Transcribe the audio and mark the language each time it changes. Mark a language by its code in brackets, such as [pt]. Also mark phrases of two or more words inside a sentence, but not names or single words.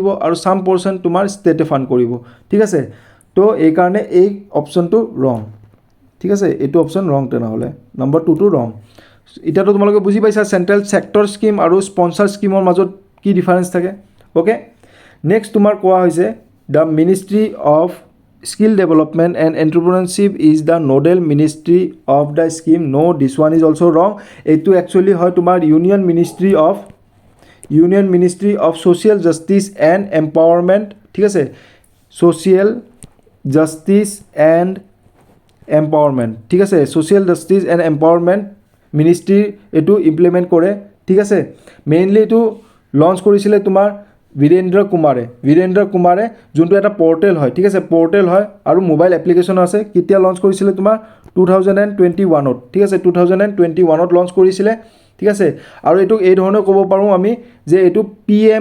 [as] আৰু [en] some person [as] তোমাৰ ষ্টেটে ফাণ্ড কৰিব ঠিক আছে তো এই কাৰণে এই অপশ্যনটো ৰং ঠিক আছে এইটো [en] option wrong [as] তেনেহ'লে নম্বৰ 2টো ৰং এতিয়াতো তোমালোকে বুজি পাইছা [en] central sector scheme [as] আৰু [en] sponsor schemeৰ [as] মাজত কি ডিফাৰেঞ্চ থাকে [en] okay next [as] তোমাৰ কোৱা হৈছে [en] the ministry of Skill Development and Entrepreneurship is the nodal ministry of the scheme. No, this one is also wrong. It actually [as] হয় তোমাৰ [en] Union Ministry of Social Justice and Empowerment. [as] ঠিক আছে [en] Social Justice and Empowerment. [as] ঠিক আছে [en] Social Justice and Empowerment Ministry [as] এটো ইমপ্লিমেন্ট কৰে ঠিক আছে মেইনলি এটো লঞ্চ কৰিছিলে তোমাৰ বীৰেন্দ্ৰ কুমাৰে যোনটো এটা পোৰ্টেল হয় ঠিক আছে পোৰ্টেল হয় আৰু [en] mobile application [as] আছে কেতিয়া লঞ্চ কৰিছিলে তোমাৰ 2021 ঠিক আছে 2021 লঞ্চ কৰিছিলে ঠিক আছে আৰু এটো এই ধৰণে ক'ব পাৰো আমি যে এটো PM